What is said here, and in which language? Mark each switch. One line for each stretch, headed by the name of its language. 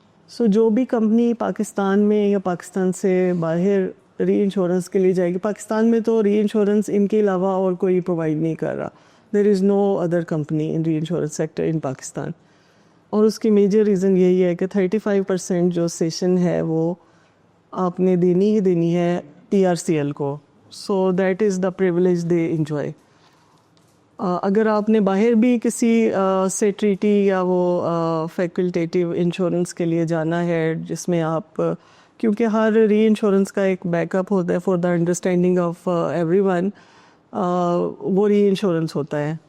Urdu: سو جو بھی کمپنی پاکستان میں یا پاکستان سے باہر ری انشورنس کے لیے جائے گی، پاکستان میں تو ری انشورنس ان کے علاوہ اور کوئی پرووائڈ نہیں کر رہا.
English: There is no other company in reinsurance sector in Pakistan.
Urdu: اور اس کی میجر ریزن یہی ہے کہ 35% جو سیشن ہے وہ آپ نے دینی ہی دینی ہے PRCL کو.
English: So that is the privilege they enjoy.
Urdu: اگر آپ نے باہر بھی کسی سے ٹریٹی یا وہ فیکلٹیٹیو انشورنس کے لیے جانا ہے جس میں آپ، کیونکہ ہر ری انشورنس کا ایک بیک اپ ہوتا ہے
English: for the understanding of everyone,
Urdu: وہ ری انشورنس ہوتا ہے.